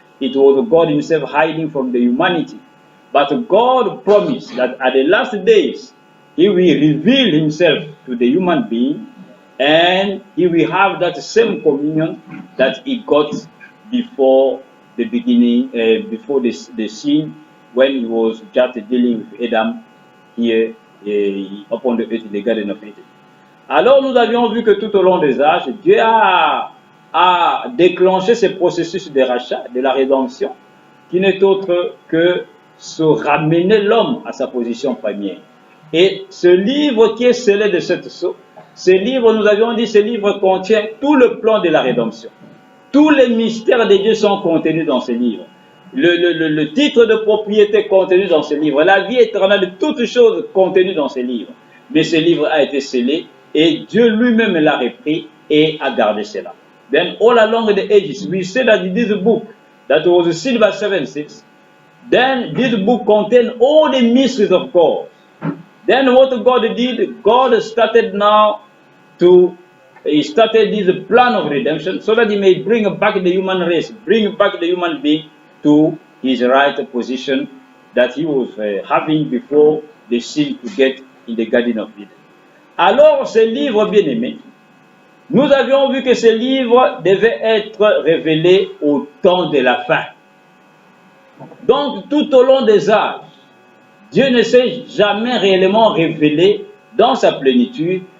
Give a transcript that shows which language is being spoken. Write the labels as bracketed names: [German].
[English] It was God Himself hiding from the humanity. But God promised that at the last days, He will reveal Himself to the human being, and He will have that same communion that He got before the beginning, before the sin, when He was just dealing with Adam here upon the earth in the Garden of Eden. [French] Alors nous avions vu que tout au long des âges, Dieu a déclenché ce processus de rachat, de la rédemption, qui n'est autre que se ramener l'homme à sa position première. Et ce livre qui est scellé de cette sceau, ce livre, nous avions dit, ce livre contient tout le plan de la rédemption. Tous les mystères de Dieu sont contenus dans ce livre. Le titre de propriété contenu dans ce livre, la vie éternelle, toutes choses contenues dans ce livre. Mais ce livre a été scellé et Dieu lui-même l'a repris et a gardé cela. [English] Then all along the ages, we say that this book that was sealed by 7 seals. Then this book contained all the mysteries of God. Then what God did, God started now He started this plan of redemption so that He may bring back the human race, bring back the human being to his right position that he was having before the sin to get in the Garden of Eden. [French] Alors, ce livre bien-aimé, nous avions vu que ce livre devait être révélé au temps de la fin. Donc, tout au long des âges, Dieu ne s'est jamais réellement révélé dans sa plénitude.